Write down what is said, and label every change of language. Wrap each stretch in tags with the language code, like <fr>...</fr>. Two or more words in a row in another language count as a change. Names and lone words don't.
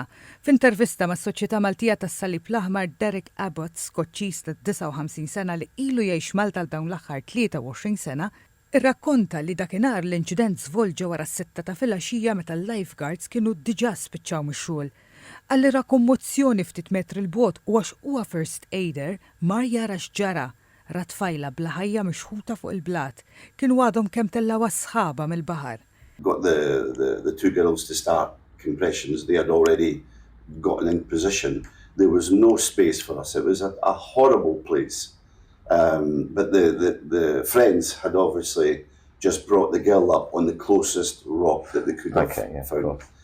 <mt>F'intervista mas-Soċjetà Maltija tas-Salib l-Aħmar Derek Abbott, Skoċċiż ta' 59 sena li ilu jgħix Malta dawn l-aħħar 23 sena, irrakkonta li dakinhar l-inċident żvolġa wara s-sitta ta' filgħaxija meta l-lifeguards kienu diġà spiċċaw mix-xogħol. Għalli ra kommozzjoni ftit metri l-bot u għax huwa</mt> <en>first aider</en> <mt>mar jara x'ġara. Ra tfajla bla ħajja mixħuta fuq il-blat. Kienu għadhom kemm tellgħu sħaba mill-baħar.</mt> <en>Got the two girls to start compressions. They had already gotten in position. There was no space for us. It was a horrible place. But the friends had obviously just brought the girl up on the closest rock that they could have found.</en>